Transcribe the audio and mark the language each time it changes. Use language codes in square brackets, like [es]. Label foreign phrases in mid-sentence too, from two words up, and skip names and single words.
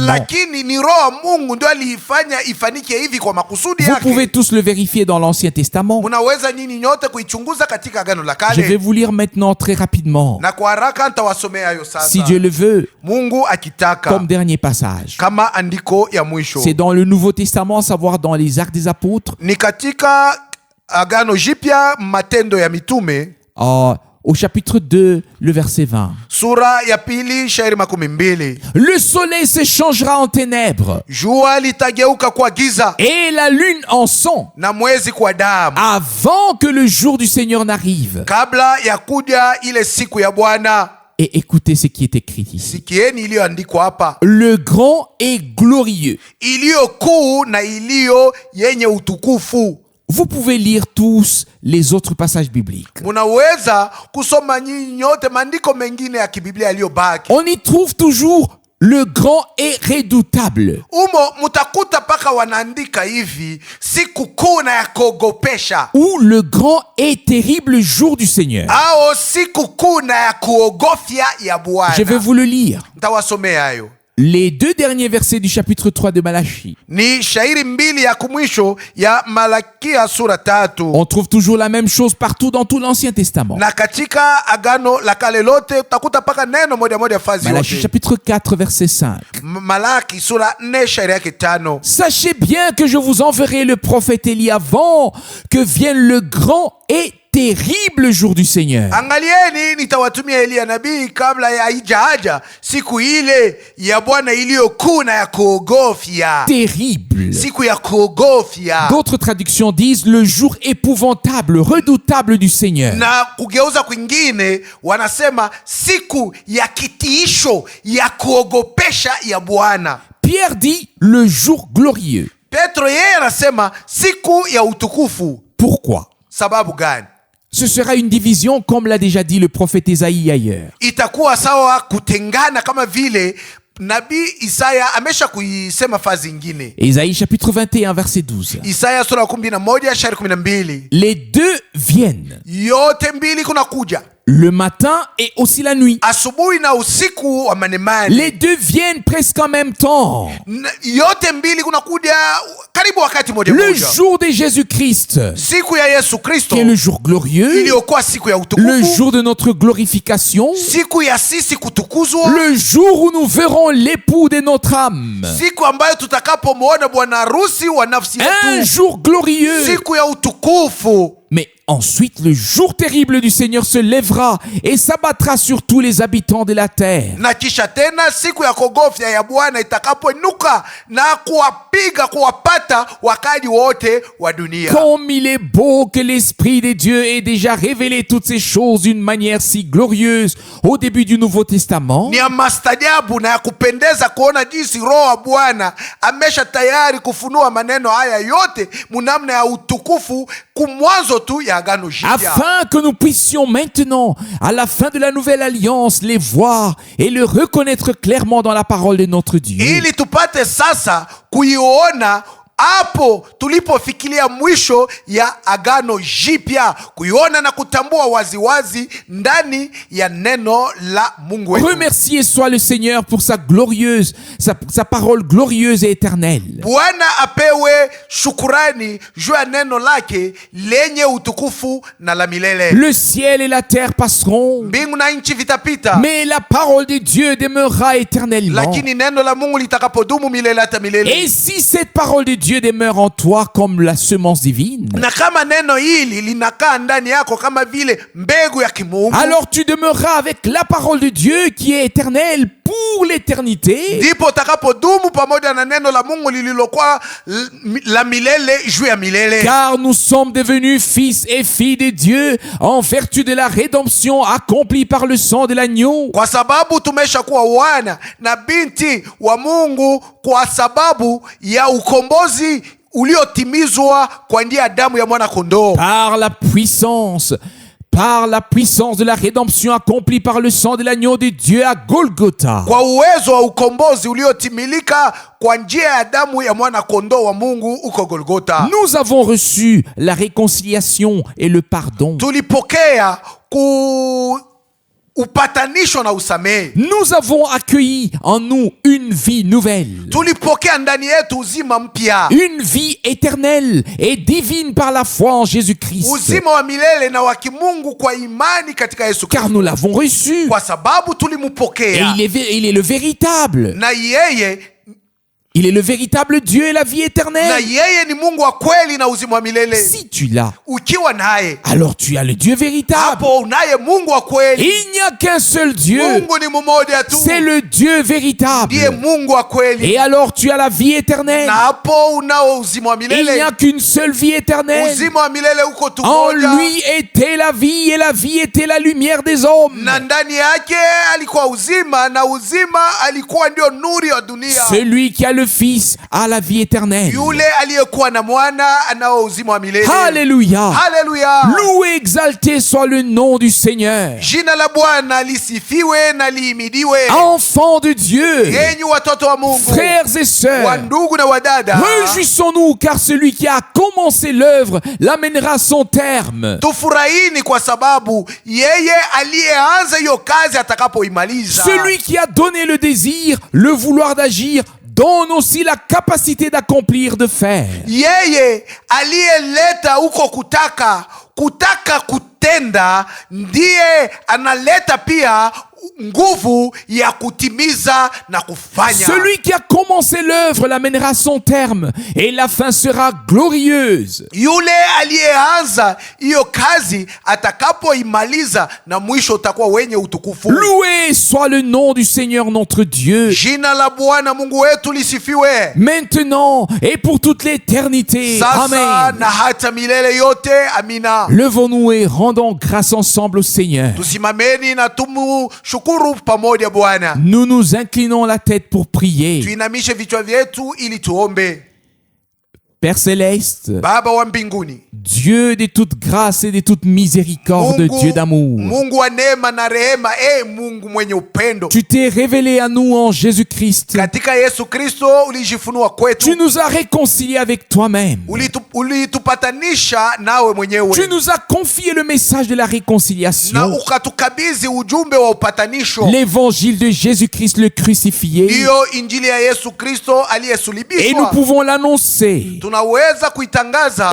[sw] Lakini ni Roho wa Mungu ndio aliifanya ifanike hivi kwa makusudi [fr] Vous pouvez [sw] yake. [fr] tous le vérifier dans l'Ancien Testament. [sw] Munaweza nyinyi nyote kuichunguza katika Agano la [fr] Je vais [sw] Kale, [fr] vous lire maintenant très rapidement, [sw] na kwa haraka nitawasomea hayo sasa, [fr] si Dieu le veut, [sw] Mungu akitaka, [fr] comme dernier passage. [sw] kama andiko ya mwisho. [fr] C'est dans le Nouveau Testament, à savoir dans les Actes des Apôtres, [sw] Ni katika Agano Jipya, Matendo ya Mitume [fr] au chapitre 2, le verset 20. [sw] sura ya pili shairi 12. [fr] Le soleil se changera en ténèbres [sw] Jua litageuka kwa giza [fr] et la lune en sang [sw] na mwezi kwa damu, [fr] avant que le jour du Seigneur n'arrive. [sw] kabla ya kuja ile siku ya Bwana. [fr] Et écoutez ce qui est écrit ici. [sw] Sikieni iliyoandikwa hapa, [fr] Le grand et glorieux, [sw] iliyo kuu na iliyo yenye utukufu, [fr] Vous pouvez lire tous les autres passages bibliques. [sw] Munaweza kusoma nyinyi nyote maandiko mengine ya kibiblia yaliyobaki. [fr] On y trouve toujours le grand et redoutable. [sw] Umo mutakuta paka wanaandika hivi, siku kuu na ya kuogopesha, [fr] Ou le grand et terrible jour du Seigneur. [sw] au siku kuu na ya kuogofya ya [fr] Je vais [sw] Bwana. [fr] vous le lire. [sw] Ntawasomea hayo. [fr] Les 2 derniers versets du chapitre 3 de Malachie. [sw] Ni shairi mbili ya kumwisho ya Malakia sura 3. [fr] On trouve toujours la même chose partout dans tout l'Ancien Testament. [sw] Na katika agano la kale lote utakuta paka neno moja moja fazi Malachie yote. [fr] chapitre 4 verset 5. [sw] Malaki sura 4 shairi yake 5. [fr] Sachez bien que je vous enverrai le prophète Élie avant que vienne le grand et terrible jour du Seigneur. [sw] Angalieni, nitawatumia Eliya nabii kabla ya haijaja siku ile ya Bwana iliyokuu na ya kuogofya. [fr] Terrible. [sw] Siku ya kuogofya. [fr] D'autres traductions disent le jour épouvantable, redoutable du Seigneur. [sw] Na kugeuza kwingine wanasema siku ya kitiisho ya kuogopesha ya Bwana. [fr] Pierre dit le jour glorieux. [sw] Petro yeye anasema siku ya utukufu. [fr] Pourquoi? [sw] Sababu gani? [fr] Ce sera une division comme l'a déjà dit le prophète Ésaïe ailleurs. [sw] Itakuwa sawa kutengana kama vile nabii Isaya amesha kuisema fazi ingine. [fr] Ésaïe chapitre 21 verset 12. [sw] Isaya sura 11 shairi 12. [fr] Les deux viennent, [sw] Yote mbili kuna kuja, [fr] le matin et aussi la nuit. [sw] asubuhi na usiku wa manemane. [fr] Les deux viennent presque en même temps. [sw] Yote mbili kuna kuja karibu wakati moja [fr] Le [sw] moja. [fr] jour de Jésus-Christ, [sw] Siku ya Yesu Kristo [fr] qui est le jour glorieux, [sw] iliyokuwa siku ya [fr] le [sw] utukufu, [fr] jour de notre glorification, [sw] siku ya sisi kutukuzwa, [fr] le jour où nous verrons l'époux de notre âme. [sw] siku ambayo tutakapomwona bwana harusi wa nafsi [fr] Un [sw] yetu, [fr] jour glorieux. [sw] siku ya utukufu. [fr] Mais ensuite, le jour terrible du Seigneur se lèvera et s'abattra sur tous les habitants de la terre. [sw] Na kisha tena siku ya kogofya ya Bwana itakapoinuka na kuwapiga, kuwapata wakaji wote wa dunia. [fr] Comme il est beau que l'Esprit de Dieu ait déjà révélé toutes ces choses d'une manière si glorieuse au début du Nouveau Testament. [sw] Ni ya mastajabu na ya kupendeza kuona jinsi Roho wa Bwana amesha tayari kufunua maneno haya yote munamna ya utukufu kumwanzo tu ya agano jipya, [fr] Afin que nous puissions maintenant, à la fin de la nouvelle alliance, les voir et le reconnaître clairement dans la parole de notre Dieu. [sw] ili tupate sasa kuiona hapo tulipofikiria mwisho ya agano jipya, kuiona na kutambua waziwazi ndani ya neno la Mungu wetu. [fr] Remercié soit le Seigneur pour sa glorieuse, sa parole glorieuse et éternelle. [sw] Bwana apewe shukurani juu ya neno lake lenye utukufu na la milele. [fr] Le ciel et la terre passeront, [sw] Mbingu na nchi vitapita, [fr] mais la parole de Dieu demeurera éternellement. [sw] lakini neno la Mungu litakapodumu milele hata milele. [fr] Et si cette parole de Dieu demeure en toi comme la semence divine, [sw] Na kama neno hili linakaa ndani yako kama vile mbegu ya kimungu, [fr] alors tu demeureras avec la parole de Dieu qui est éternelle pour l'éternité. [sw] ndipo utakapodumu pamoja na neno la Mungu lililokuwa la milele juu ya milele. [fr] Car nous sommes devenus fils et filles de Dieu en vertu de la rédemption accomplie par le sang de l'agneau. [sw] Kwa sababu tumesha kuwa wana na binti wa Mungu kwa sababu ya ukombozi uliotimizwa kwa njia ya damu ya mwana kondoo. [fr] Par la puissance de la rédemption accomplie par le sang de l'agneau de Dieu à Golgotha. [sw] Kwa uwezo wa ukombozi uliotimilika kwa njia ya damu ya mwana kondoo wa Mungu uko Golgotha. [fr] Nous avons reçu la réconciliation et le pardon. [sw] Tulipokea upatanisho na usamehe. [fr] Nous avons accueilli en nous une vie nouvelle. [sw] Tulipokea ndani yetu uzima mpya. [fr] Une vie éternelle et divine par la foi en Jésus-Christ. [sw] Uzima wa milele na wa kimungu kwa imani katika Yesu Kristo. [fr] Car nous l'avons reçu. [sw] Kwa sababu [fr] Et [sw] tulimpokea. [fr] il est le véritable. [sw] Na yeye [fr] Il est le véritable Dieu et la vie [sw] na [fr] éternelle. [sw] yeye ni Mungu wa kweli na uzima wa milele. [fr] Si tu l'as, [sw] Ukiwa naye, [fr] alors tu as le Dieu véritable. [sw] hapo unaye Mungu wa kweli. [fr] Il n'y a qu'un seul Dieu. [sw] Mungu ni mmoja tu. [fr] C'est le Dieu véritable. [sw] Ndiye Mungu wa kweli. [fr] Et alors tu as la vie éternelle. [sw] Na hapo unao uzima wa [fr] Il n'y [sw] milele. [fr] a qu'une seule vie éternelle. [sw] Uzima wa milele uko tu [fr] En [sw] moja. [fr] lui était la vie et la vie était la lumière des hommes. [sw] Na ndani yake alikuwa uzima na uzima alikuwa ndio nuru ya dunia. [fr] Celui qui a le Fils a la vie éternelle. [sw] Yule aliyekuwa na mwana anao uzima wa milele. [fr] Alléluia. [sw] Haleluya. [fr] Loué, exalté soit le nom du Seigneur. [sw] Jina la Bwana lisifiwe na lihimidiwe. [fr] Enfants de Dieu, [sw] Enyi watoto wa Mungu, [fr] frères et sœurs, [sw] wandugu na wadada, [fr] réjouissons-nous car celui qui a commencé l'œuvre l'amènera à son terme. [sw] tufurahini kwa sababu yeye aliyeanza hiyo kazi atakapoimaliza. [fr] Celui qui a donné le désir, le vouloir d'agir, donne aussi la capacité d'accomplir, de faire. [sw] Yeye aliyeleta huko kutaka kutenda, ndiye analeta pia nguvu ya kutimiza na kufanya. [fr] Celui qui a commencé l'œuvre l'amènera à son terme et la fin sera glorieuse. [sw] Yule aliyeanza hiyo kazi atakapoimaliza na mwisho utakuwa wenye utukufu. [fr] Loué soit le nom du Seigneur notre Dieu, [sw] Jina la Bwana Mungu wetu lisifiwe. [fr] maintenant et pour toute l'éternité. [sw] Sasa Amen. na hata milele yote. Amina. [fr] Levons-nous et rendons grâce ensemble au Seigneur. [sw] Tusimameni na tumshukuru pamoja Bwana. [fr] Nous nous inclinons la tête pour prier. [sw] Tuinamishe vichwa vyetu ili tuombe. [fr] Père Céleste, [sw] Baba wa mbinguni, [fr] Dieu de toute grâce et de toute miséricorde, Dieu d'amour, [sw] Mungu wa neema na rehema, Mungu mwenye upendo. [fr] tu t'es révélé à nous en Jésus-Christ. [sw] Katika Yesu Kristo ulijifunua kwetu. [fr] Tu nous as réconciliés avec toi-même. [sw] Ulitupatanisha nawe mwenyewe. [fr] Tu nous as confié le message de la [sw] Na [fr] réconciliation, [sw] ukatukabidhi ujumbe wa upatanisho. [fr] l'évangile de Jésus-Christ le crucifié, [sw] Ndiyo injili ya Yesu Kristo [fr] et nous [sw] aliyesulubishwa. [fr] pouvons l'annoncer [sw] Tunaweza kuitangaza